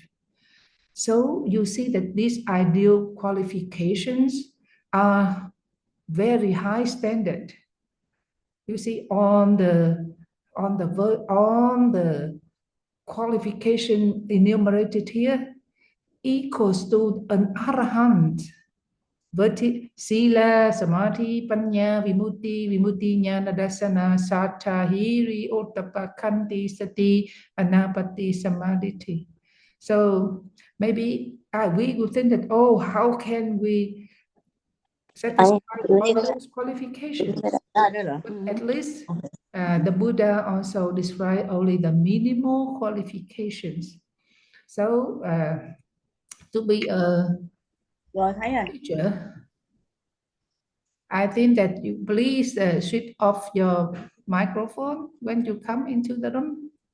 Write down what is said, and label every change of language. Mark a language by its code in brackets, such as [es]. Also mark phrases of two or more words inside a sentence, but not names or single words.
[en] So you see that these ideal qualifications are very high standard. You see on the qualification enumerated here equals to an arahant. [pi] Sila, samadhi, panya, vimutti, jnana, dasana, sattva, hiri, ottappa, khanti, sati, anapati, samadhi. [en] So maybe we would think that, oh, how can we satisfy all those qualifications? At least the Buddha also described only the minimal qualifications. So to be a teacher, I think that you please strip off your microphone when you come into the room.